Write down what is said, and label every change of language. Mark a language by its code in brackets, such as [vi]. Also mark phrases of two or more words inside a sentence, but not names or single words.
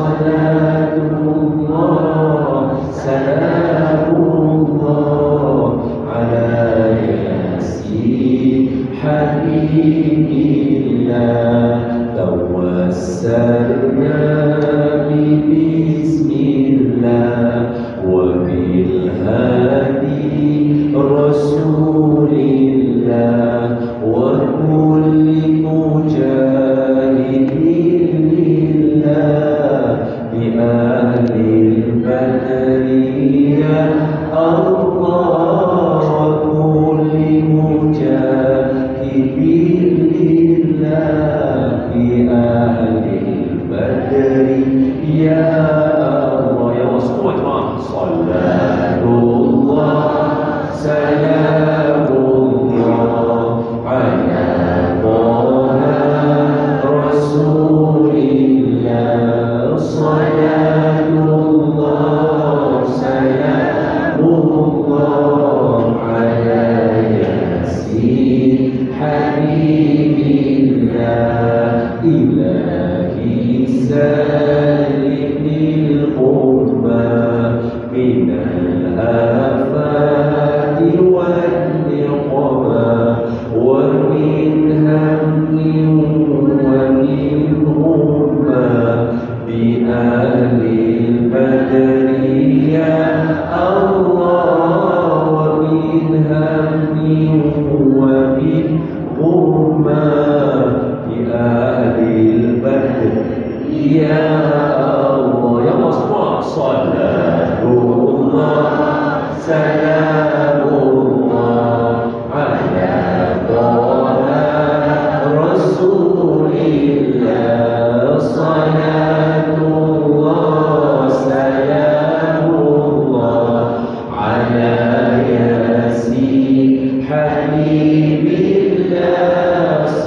[ar] صلاة الله سلام الله على يس حبيب الله. توسلنا بسم الله وبالهادي رسول الله وكل مجاهد لله بأهل البدر يا الله وكل مجاهد لله بأهل البدر يا الله. يا الله [ms] semua jemaah. [ar] صلاة الله سلام الله على طه رسول الله. صلاة الله سلام الله على يس حبيب الله. إلهي سلم القربى من الآفات والنقمة ومن هم ومن غمة بأهل البدر يا الله ومن هم ومن غمة بأهل البدر يا الله. يا الله semua. صلاة الله سلام الله على طه رسول الله. صلاة الله سلام الله على يس حبيب الله.